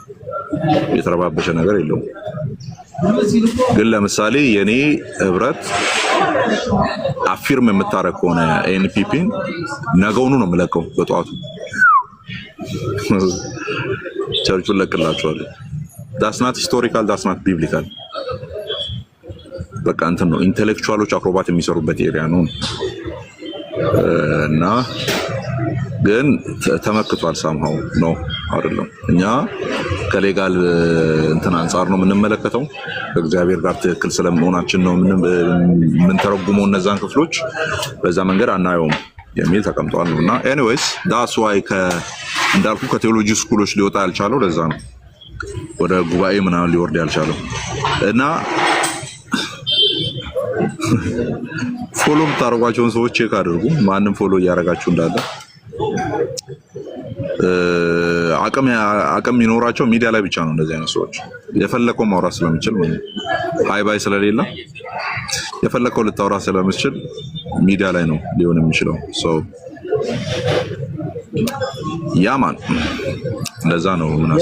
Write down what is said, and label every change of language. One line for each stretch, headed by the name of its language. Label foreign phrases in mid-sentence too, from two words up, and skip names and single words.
Amharic: ግን ለምሳሌ የኔ ህብረት አፊርም የምታረግ ከሆነ ኤንፒፒን ነገውኑ ነው የምለቀው በጠዋቱ ቸርቹን ለቅላቸዋለሁ።
English: that's not historical, that's not biblical።
Amharic: በቃ እንትን ነው ኢንተሌክቹዋሎች አክሮባት የሚሰሩበት ኤሪያ ነው እና ግን ተመክቷል። ሳምሃው ነው አይደለም። እኛ ከሌጋል እንትን አንፃር ነው የምንመለከተው፣ ከእግዚአብሔር ጋር ትክክል ስለመሆናችን ነው የምንተረጉመው እነዛን ክፍሎች በዛ መንገድ አናየውም የሚል ተቀምጧል ነው። እና ኤኒዌይስ
English: that's why
Amharic: እንዳልኩ ከቴዎሎጂ ስኩሎች ሊወጣ ያልቻለው ለዛ ነው፣ ወደ ጉባኤ ምናምን ሊወርድ ያልቻለው። እና ፎሎ የምታደርጓቸውን ሰዎች ቼክ አድርጉ፣ ማንም ፎሎ እያደረጋችሁ እንዳለ። አቅም የሚኖራቸው ሚዲያ ላይ ብቻ ነው እንደዚህ አይነት ሰዎች። የፈለከው ማውራት ስለምችል ሃይ ባይ ስለሌለ የፈለከው ልታወራ ስለምችል ሚዲያ ላይ ነው ሊሆን የሚችለው። ያማን እንደዛ ነው ምናምን